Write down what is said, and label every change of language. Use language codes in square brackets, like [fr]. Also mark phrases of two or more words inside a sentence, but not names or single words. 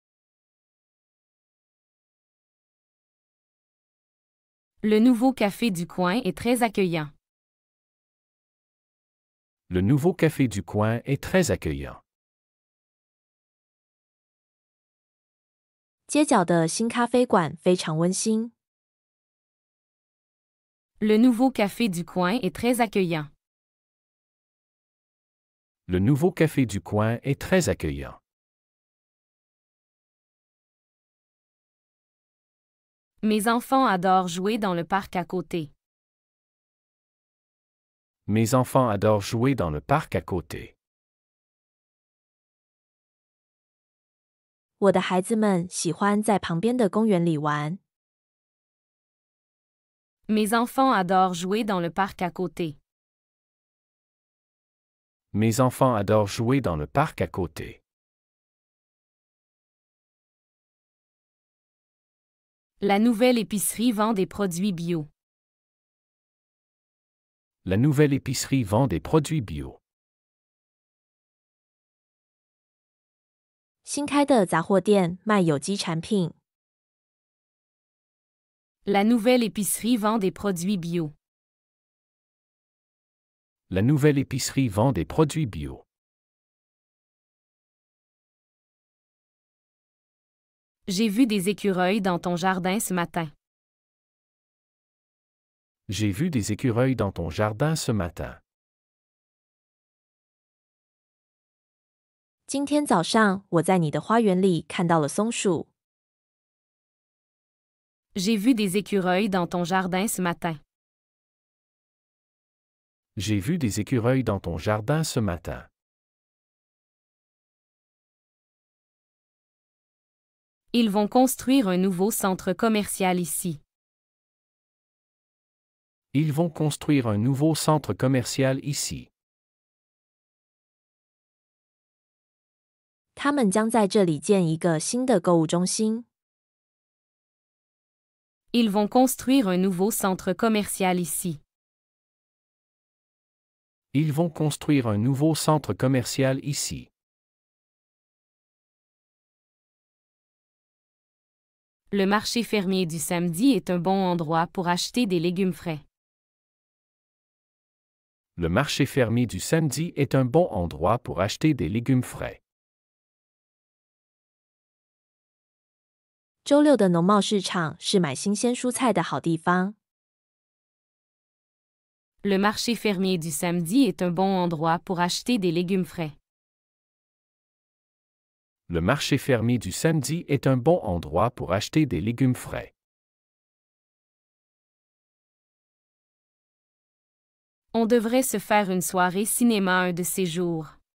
[fr] Le nouveau café du coin est très accueillant. Le nouveau café du coin est très accueillant. [zh] 街角的新咖啡馆非常温馨。 [fr] Le nouveau café du coin est très accueillant. Le nouveau café du coin est très accueillant. Mes enfants adorent jouer dans le parc à côté. Mes enfants adorent jouer dans le parc à côté. [zh] 我的孩子们喜欢在旁边的公园里玩。 [fr] Mes enfants adorent jouer dans le parc à côté. Mes enfants adorent jouer dans le parc à côté. La nouvelle épicerie vend des produits bio. La nouvelle épicerie vend des produits bio. [zh] 新开的杂货店卖有机产品。 [fr] La nouvelle épicerie vend des produits bio. La nouvelle épicerie vend des produits bio. J'ai vu des écureuils dans ton jardin ce matin. J'ai vu des écureuils dans ton jardin ce matin. [zh] 今天早上，我在你的花园里看到了松鼠。 [fr] J'ai vu des écureuils dans ton jardin ce matin. J'ai vu des écureuils dans ton jardin ce matin. Ils vont construire un nouveau centre commercial ici. Ils vont construire un nouveau centre commercial ici. [zh] 他们将在这里建一个新的购物中心。 [fr] Ils vont construire un nouveau centre commercial ici. Ils vont construire un nouveau centre commercial ici. Le marché fermier du samedi est un bon endroit pour acheter des légumes frais. Le marché fermé du samedi est un bon endroit pour acheter des légumes frais. [zh] 周六的农贸市场是买新鲜蔬菜的好地方。 [fr] Le marché fermier du samedi est un bon endroit pour acheter des légumes frais. Le marché fermé du samedi est un bon endroit pour acheter des légumes frais. On devrait se faire une soirée cinéma un de ces jours.